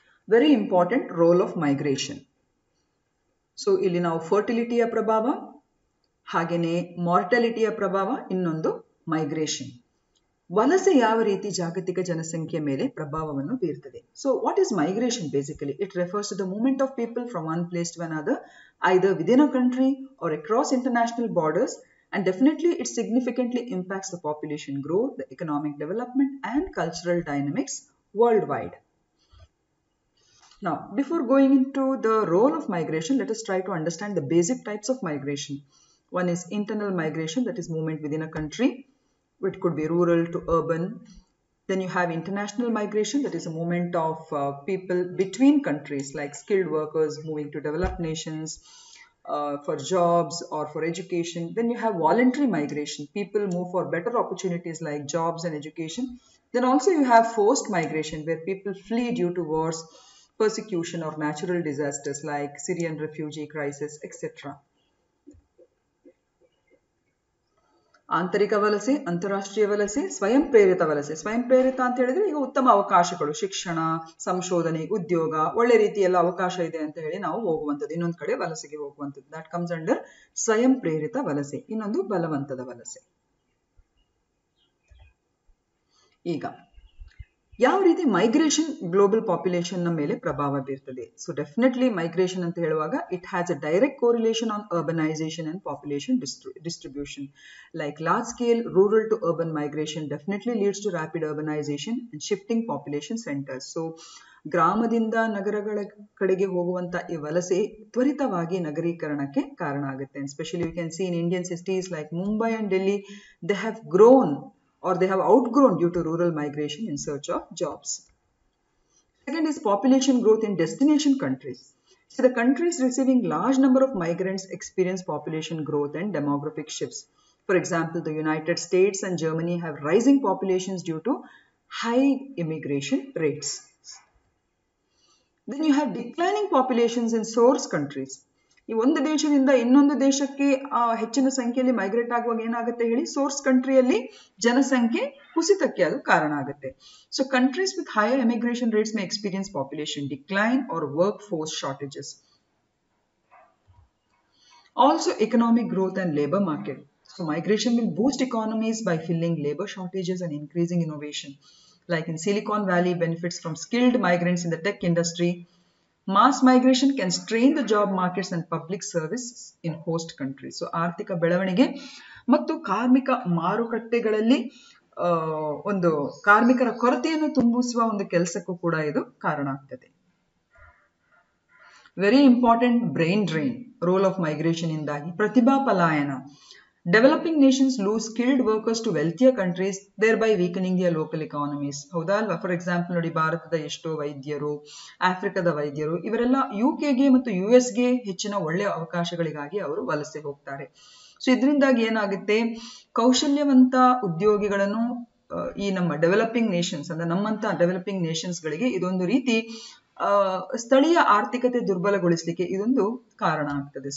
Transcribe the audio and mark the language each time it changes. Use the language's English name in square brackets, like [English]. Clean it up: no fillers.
[English] Very important role of migration. [Kannada] So ಇಲ್ಲಿ ನಾವು ಫರ್ಟಿಲಿಟಿಯ ಪ್ರಭಾವ, ಹಾಗೇನೆ ಮಾರ್ಟಾಲಿಟಿಯ ಪ್ರಭಾವ, ಇನ್ನೊಂದು ಮೈಗ್ರೇಷನ್. ವಲಸೆ ಯಾವ ರೀತಿ ಜಾಗತಿಕ ಜನಸಂಖ್ಯೆ ಮೇಲೆ ಪ್ರಭಾವವನ್ನು ಬೀರ್ತದೆ. [English] So what is migration? Basically it refers to the movement of people from one place to another, either within a country or across international borders, and definitely it significantly impacts the population growth, the economic development, and cultural dynamics worldwide. Now, before going into the role of migration, let us try to understand the basic types of migration. One is internal migration, that is movement within a country. It could be rural to urban. Then you have international migration, that is a movement of people between countries, like skilled workers moving to developed nations for jobs or for education. Then you have voluntary migration. People move for better opportunities like jobs and education. Then also you have forced migration, where people flee due to wars, persecution, or natural disasters like Syrian refugee crisis, etc. [Kannada] ಆಂತರಿಕ ವಲಸೆ, ಅಂತಾರಾಷ್ಟ್ರೀಯ ವಲಸೆ, ಸ್ವಯಂ ಪ್ರೇರಿತ ವಲಸೆ. ಸ್ವಯಂ ಪ್ರೇರಿತ ಅಂತ ಹೇಳಿದ್ರೆ ಈಗ ಉತ್ತಮ ಅವಕಾಶಗಳು, ಶಿಕ್ಷಣ, ಸಂಶೋಧನೆ, ಉದ್ಯೋಗ, ಒಳ್ಳೆ ರೀತಿಯೆಲ್ಲ ಅವಕಾಶ ಇದೆ ಅಂತ ಹೇಳಿ ನಾವು ಹೋಗುವಂಥದ್ದು, ಇನ್ನೊಂದು ಕಡೆ ವಲಸೆಗೆ ಹೋಗುವಂಥದ್ದು. [English] that comes under [Kannada] ಸ್ವಯಂ ಪ್ರೇರಿತ ವಲಸೆ. ಇನ್ನೊಂದು ಬಲವಂತದ ವಲಸೆ. ಈಗ ಯಾವ ರೀತಿ ಮೈಗ್ರೇಷನ್ ಗ್ಲೋಬಲ್ ಪಾಪ್ಯುಲೇಷನ್ ನ ಮೇಲೆ ಪ್ರಭಾವ ಬೀರ್ತದೆ? [English] so definitely migration [Kannada] ಅಂತ ಹೇಳುವಾಗ [English] It has a direct correlation on urbanisation and population distribution. Like large scale rural to urban migration definitely leads to rapid urbanisation and shifting population centres. [Kannada] So ಗ್ರಾಮದಿಂದ ನಗರಗಳ ಕಡೆಗೆ ಹೋಗುವಂತ ಈ ವಲಸೆ ತ್ವರಿತವಾಗಿ ನಗರೀಕರಣಕ್ಕೆ ಕಾರಣ ಆಗುತ್ತೆ. [English] Especially you can see in Indian cities like Mumbai and Delhi, they have grown or they have outgrown due to rural migration in search of jobs. Second is population growth in destination countries. So the countries receiving large number of migrants experience population growth and demographic shifts. For example, the United States and Germany have rising populations due to high immigration rates. Then you have declining populations in source countries. [Kannada] ಈ ಒಂದು ದೇಶದಿಂದ ಇನ್ನೊಂದು ದೇಶಕ್ಕೆ ಹೆಚ್ಚಿನ ಸಂಖ್ಯೆಯಲ್ಲಿ migrate ಆಗುವಾಗ ಏನಾಗುತ್ತೆ ಹೇಳಿ, ಸೋರ್ಸ್ ಕಂಟ್ರಿಯಲ್ಲಿ ಜನಸಂಖ್ಯೆ ಕುಸಿತಕ್ಕೆ ಅದು ಕಾರಣ ಆಗುತ್ತೆ. [English] So countries with higher immigration rates may experience population decline or work force shortages. Also economic growth and labour market. So migration will boost economies by filling labor shortages and increasing innovation. Like in Silicon Valley benefits from skilled migrants in the tech industry. Mass migration can strain the job markets and public services in host countries. [Kannada] So ಆರ್ಥಿಕ ಬೆಳವಣಿಗೆ ಮತ್ತು ಕಾರ್ಮಿಕ ಮಾರುಕಟ್ಟೆಗಳಲ್ಲಿ ಒಂದು ಕಾರ್ಮಿಕರ ಕೊರತೆಯನ್ನು ತುಂಬಿಸುವ ಒಂದು ಕೆಲಸಕ್ಕೂ ಕೂಡ ಇದು ಕಾರಣ ಆಗ್ತದೆ. [English] very important brain drain, role of migration [Kannada] ಇಂದಾಗಿ ಪ್ರತಿಭಾ ಪಲಾಯನ. [English] Developing nations lose skilled workers to wealthier countries, thereby weakening their local economies. [Kannada] ಹೌದಾ ಅಲ್ವಾ? ಫಾರ್ ಎಕ್ಸಾಂಪಲ್ ನೋಡಿ, ಭಾರತದ ಎಷ್ಟೋ ವೈದ್ಯರು, ಆಫ್ರಿಕಾದ ವೈದ್ಯರು, ಇವರೆಲ್ಲ ಯುಕೆಗೆ ಮತ್ತು ಯುಎಸ್ಗೆ ಹೆಚ್ಚಿನ ಒಳ್ಳೆಯ ಅವಕಾಶಗಳಿಗಾಗಿ ಅವರು ವಲಸೆ ಹೋಗ್ತಾರೆ. ಸೊ ಇದರಿಂದಾಗಿ ಏನಾಗುತ್ತೆ, ಕೌಶಲ್ಯವಂತ ಉದ್ಯೋಗಿಗಳನ್ನು ಈ ನಮ್ಮ ಡೆವಲಪಿಂಗ್ ನೇಷನ್ಸ್ ಅಂದ್ರೆ ನಮ್ಮಂತ ಡೆವಲಪಿಂಗ್ ನೇಷನ್ಸ್ ಗಳಿಗೆ ಇದೊಂದು ರೀತಿ ಸ್ಥಳೀಯ ಆರ್ಥಿಕತೆ ದುರ್ಬಲಗೊಳಿಸಲಿಕ್ಕೆ ಇದೊಂದು ಕಾರಣ ಆಗ್ತದೆ.